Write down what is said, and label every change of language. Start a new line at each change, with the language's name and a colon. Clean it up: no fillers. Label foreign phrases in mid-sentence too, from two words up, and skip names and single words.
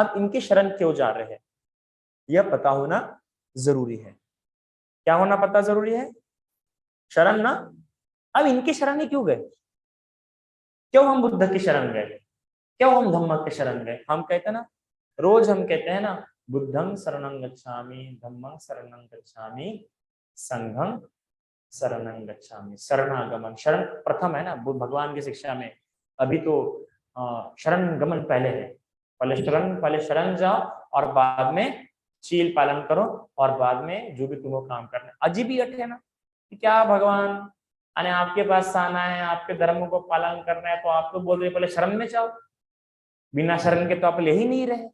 Hindi: हम इनकी शरण क्यों जा रहे हैं यह पता होना जरूरी है। क्या होना पता जरूरी है? शरण ना। अब इनकी शरण ही क्यों गए? क्यों हम बुद्ध की शरण गए? क्यों हम धम्म के शरण गए? हम कहते हैं ना, रोज हम कहते हैं ना,
Pali: बुद्धं शरणं गच्छामि, धम्मं शरणं गच्छामि, संघं शरणं गच्छामि।
Hindi: शरणागमन, शरण प्रथम है ना भगवान की शिक्षा में। अभी तो शरण गमन पहले है। पहले शरण जाओ और बाद में चील पालन करो और बाद में जो भी तुम्हें काम करना है। अजीब ही है ना कि क्या भगवान अने आपके पास आना है, आपके धर्म को पालन करना है, तो आप तो बोल रहे पहले शरण में जाओ, बिना शरण के तो आप ले ही नहीं रहे।